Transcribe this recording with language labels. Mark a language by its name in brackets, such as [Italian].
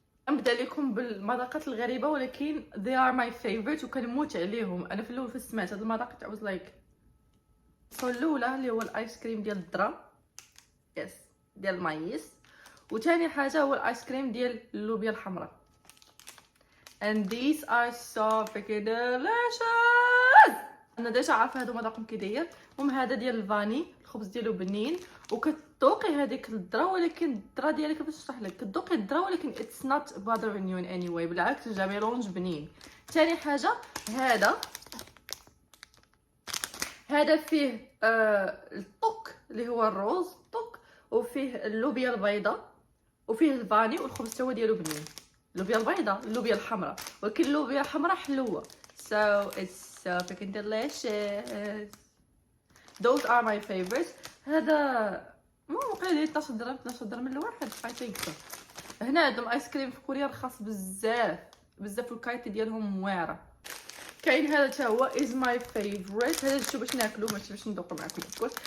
[Arabic] نبدا لكم بالمذاقات الغريبه ولكن [English] they are my favorite [Arabic] وكنموت عليهم. انا في الاول سمعت هاد المذاق [English] I was like [Arabic] الاولى اللي هو الايس كريم ديال الذره، يس ديال المايس، وثاني حاجه هو الايس كريم ديال اللوبيا الحمراء. [English] and these are so freaking delicious. [Arabic] انا ديجا عارفه هادو مذاقهم كي داير. المهم هذا ديال الفاني، الخبز ديالو بنين وكتذوقي هذيك الذره، ولكن الذره ديالك باش نشرح لك كتذوقي الذره ولكن [English] it's not bothering you in any way، [Arabic] بالعكس جا ميلونج بنين. ثاني حاجه هذا فيه الطوك اللي هو الروز طوك، وفيه اللوبيا البيضاء، وفيه الفاني، والخبز تاهو ديالو بنين. اللوبيا البيضاء اللوبيا الحمراء، ولكن اللوبيا الحمراء حلوه. [English] so it's so freaking delicious. those are my favorites. [Arabic] هذا وقيله 12 درهم الواحد [English] I think so. [Arabic] هنا عندهم ايس كريم في كوريا رخاص بزاف والكايتي ديالهم واعره. كاين هذا حتى هو [English] is my favorite. [Arabic] هذا شوف باش ناكلو ماشي باش ندوقو معكم الكل.